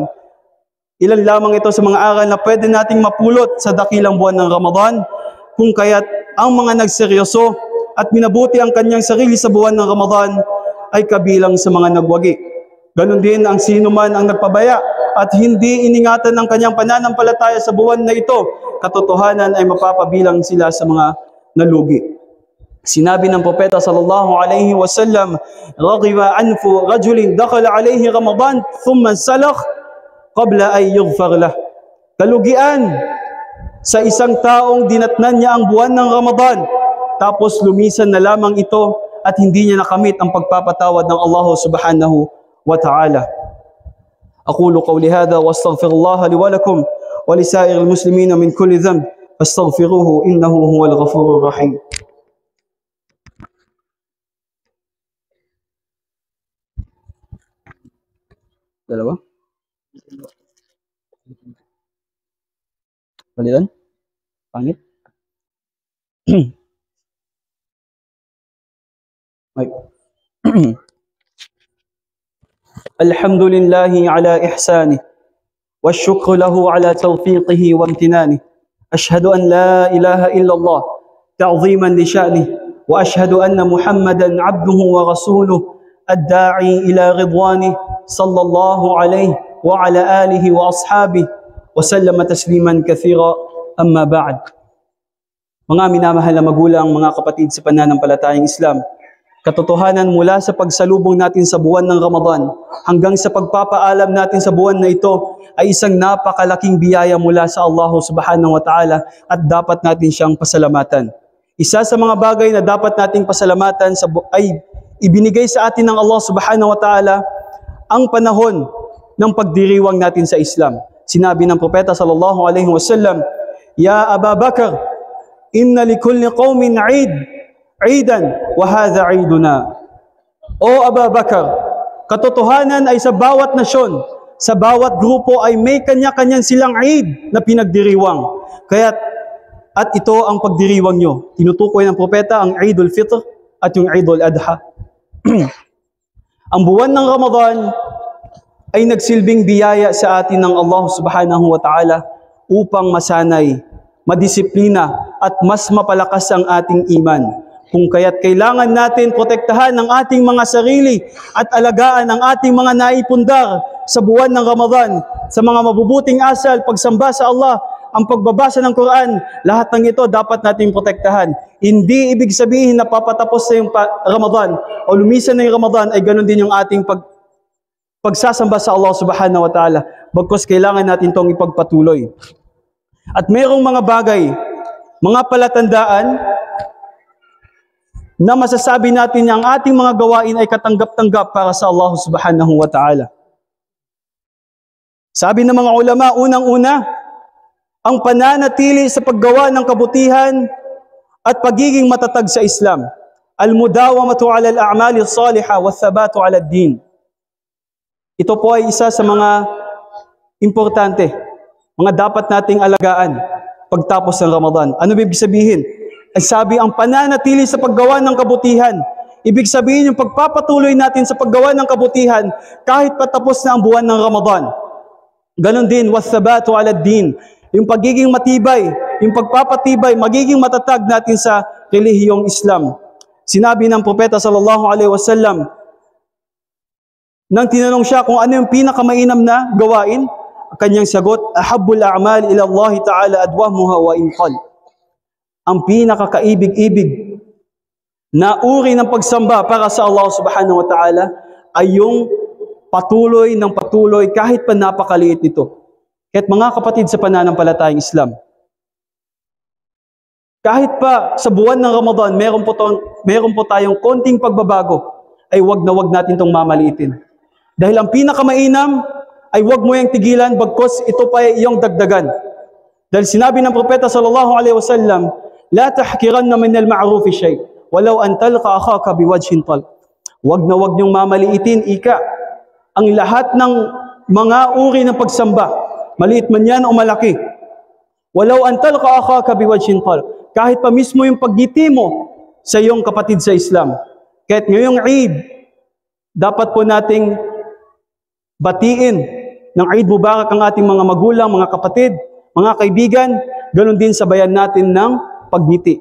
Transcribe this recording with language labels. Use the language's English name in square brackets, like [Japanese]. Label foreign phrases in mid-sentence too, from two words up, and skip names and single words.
[Filipino] Ilan lamang ito sa mga aral na pwede nating mapulot sa dakilang buwan ng Ramadan, kung kaya't ang mga nagseryoso at minabuti ang kanyang sarili sa buwan ng Ramadan ay kabilang sa mga nagwagi. Ganon din ang sino man ang nagpabaya at hindi iningatan ng kanyang pananampalataya sa buwan na ito, katotohanan ay mapapabilang sila sa mga nalugi. Sinabi ng propeta [Arabic] صلى الله عليه وسلم رغم أنف رجل دخل عليه رمضان ثم انسلخ قبل أن يغفر له. [Filipino] Kalugian sa isang taong dinatnan niya ang buwan ng Ramadan tapos lumisan na lamang ito at hindi niya nakamit ang pagpapatawad ng Allah [Arabic] سبحانه وتعالى. أقول قولي هذا وأستغفر الله لي ولكم ولسائر المسلمين من كل ذنب فاستغفروه إنه هو الغفور الرحيم. [Filipino] Dalawa? Balitan? Pangit? [Arabic] الحمد لله على إحسانه والشكر له على توفيقه وامتنانه أشهد أن لا إله إلا الله تعظيما لشأنه وأشهد أن محمدا عبده ورسوله الداعي إلى رضوانه صلى الله عليه وعلى آله وأصحابه وسلم تسليما كثيرا أما بعد. [Filipino] Mga minamahal na magulang, mga kapatid sa pananampalatayang Islam, katotohanan mula sa pagsalubong natin sa buwan ng Ramadan hanggang sa pagpapaalam natin sa buwan na ito ay isang napakalaking biyaya mula sa Allah [Arabic] سبحانه وتعالى [Filipino] at dapat natin siyang pasalamatan. Isa sa mga bagay na dapat nating pasalamatan ay ibinigay sa atin ng Allah [Arabic] سبحانه وتعالى [Filipino] ang panahon ng pagdiriwang natin sa Islam. Sinabi ng propeta [Arabic] صلى الله عليه وسلم يا أبا بكر إن لكل قوم عيدا وهذا عيدنا. [Filipino] O Aba Bakr, katotohanan ay sa bawat nasyon, sa bawat grupo ay may kanya-kanyang silang Eid na pinagdiriwang. At ito ang pagdiriwang nyo. Tinutukoy ng propeta ang Eidul Fitr at yung Eidul Adha. Ang buwan ng Ramadan ay nagsilbing biyaya sa atin ng Allah [Arabic] سبحانه وتعالى [Filipino] upang masanay, madisiplina at mas mapalakas ang ating iman. Kung kaya't kailangan natin protektahan ang ating mga sarili at alagaan ang ating mga naipundar sa buwan ng Ramadan, sa mga mabubuting asal, pagsamba sa Allah, ang pagbabasa ng Quran, lahat ng ito dapat nating protektahan. Hindi ibig sabihin na papatapos na yung Ramadan o lumisan na yung Ramadan ay ganun din yung ating pagsasamba sa Allah [Arabic] سبحانه وتعالى. [Filipino] Bagkus kailangan natin itong ipagpatuloy. At mayroong mga bagay, mga palatandaan na masasabi natin na ang ating mga gawain ay katanggap-tanggap para sa Allah [Arabic] سبحانه وتعالى. [Filipino] Sabi ng mga ulama, unang-una, ang pananatili sa paggawa ng kabutihan at pagiging matatag sa Islam. [Arabic] المداومة على الأعمال الصالحة والثبات على الدين. [Filipino] Ito po ay isa sa mga importante, mga dapat nating alagaan pagtapos ng Ramadan. Ano ibig sabihin? Ay sabi, ang pananatili sa paggawa ng kabutihan. Ibig sabihin yung pagpapatuloy natin sa paggawa ng kabutihan kahit patapos na ang buwan ng Ramadan. Ganon din, [Arabic] والثبات على الدين. [Filipino] Yung pagiging matibay, yung pagpapatibay, magiging matatag natin sa relihiyong Islam. Sinabi ng Propeta [Arabic] صلى الله عليه وسلم, [Filipino] nang tinanong siya kung ano yung pinakamainam na gawain, kanyang sagot, [Arabic] أحب الأعمال إلى الله تعالى أدومها وإن قل. [Filipino] Ang pinakakaibig-ibig na uri ng pagsamba para sa Allah [Arabic] سبحانه وتعالى [Filipino] ay yung patuloy ng patuloy kahit pa napakaliit nito. Kahit mga kapatid sa pananampalatayang Islam, kahit pa sa buwan ng Ramadan, meron po tayong konting pagbabago, ay wag na wag natin itong mamaliitin. Dahil ang pinakamainam ay wag mo yung tigilan, bagkos ito pa ay iyong dagdagan. Dahil sinabi ng Propeta [Arabic] صلى الله عليه وسلم لا تحقرن من المعروف شيئا ولو أن تلقى أخاك بوجه طلق. [Filipino] Wag na wag niyong mamaliitin, ang lahat ng mga uri ng pagsamba, maliit man yan o malaki. [Arabic] ولو أن تلقى أخاك بوجه طلق. [Filipino] Kahit pa mismo yung pagngiti mo sa iyong kapatid sa Islam. Kahit ngayong Eid, dapat po nating batiin ng [Arabic] عيد مبارك [Filipino] ang ating mga magulang, mga kapatid, mga kaibigan, ganoon din sabayan natin ng pagngiti.